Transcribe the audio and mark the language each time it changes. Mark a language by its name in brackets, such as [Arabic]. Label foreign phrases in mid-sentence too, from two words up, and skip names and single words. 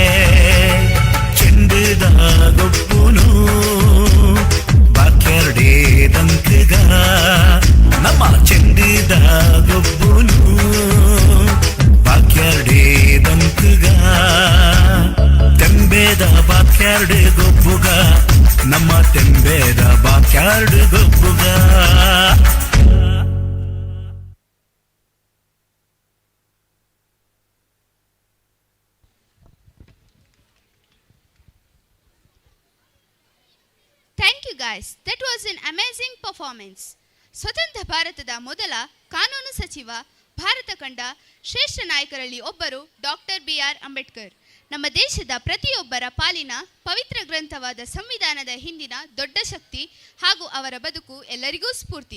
[Tulu] ಚೆಂಡದ ಗೊಬ್ಬುನು ಬಾಕ್ಯಾರ್ಡೇ ದಂಕಗ ನಮ್ಮ ಚೆಂಡದ ಗೊಬ್ಬುನು ಬಾಕ್ಯಾರ್ಡೇ ದಂಕಗ ತೆಂಬೇದ ಬಾಕ್ಯಾರ್ಡ್ ಗೊಬ್ಬುಗ ನಮ್ಮ ತೆಂಬೇದ ಬಾಕ್ಯಾರ್ಡ್ ಗೊಬ್ಬುಗ [English] Thank you guys, That was an amazing performance. [Kannada] ಸ್ವತಂತ್ರ ಭಾರತದ ಮೊದಲ ಕಾನೂನು ಸಚಿವ, ಭಾರತ ಕಂಡ ಶ್ರೇಷ್ಠ ನಾಯಕರಲ್ಲಿ ಒಬ್ಬರು ಡಾಕ್ಟರ್ BR ಅಂಬೇಡ್ಕರ್. ನಮ್ಮ ದೇಶದ ಪ್ರತಿಯೊಬ್ಬರ ಪಾಲಿನ ಪವಿತ್ರ ಗ್ರಂಥವಾದ ಸಂವಿಧಾನದ ಹಿಂದಿನ ದೊಡ್ಡ ಶಕ್ತಿ ಹಾಗೂ ಅವರ ಬದುಕು ಎಲ್ಲರಿಗೂ ಸ್ಫೂರ್ತಿ.